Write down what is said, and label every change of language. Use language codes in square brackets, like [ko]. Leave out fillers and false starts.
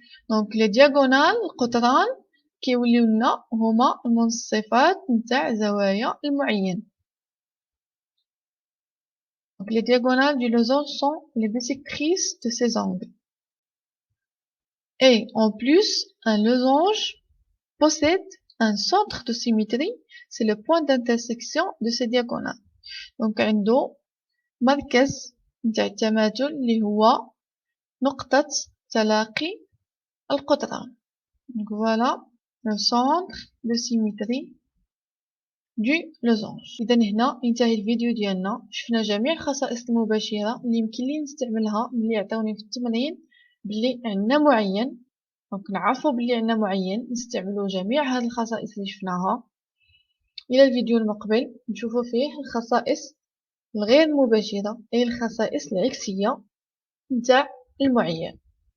[ar] دونك لي دياغونال القطران كيوليو لنا هما المنصفات نتاع زوايا المعين. [fr] Donc les diagonales du losange sont les bisectrices de ces angles. Et en plus, un losange possède un centre de symétrie, c'est le point d'intersection de ces diagonales. [ar] Donc عنده مركز نتاع التماثل اللي هو نقطة تلاقي القطران. [fr] Donc voilà le centre de symétrie du losange. [ar] إذا هنا ينتهي الفيديو ديالنا. شفنا جميع الخصائص المباشرة اللي يمكن لي نستعملها ملي عطاوني في التمرين بلي عندنا معين. دونك نعرفو بلي عندنا معين نستعملو جميع هاد الخصائص اللي شفناها. إلى الفيديو المقبل نشوفو فيه الخصائص الغير مباشرة أي الخصائص العكسية نتاع المعين.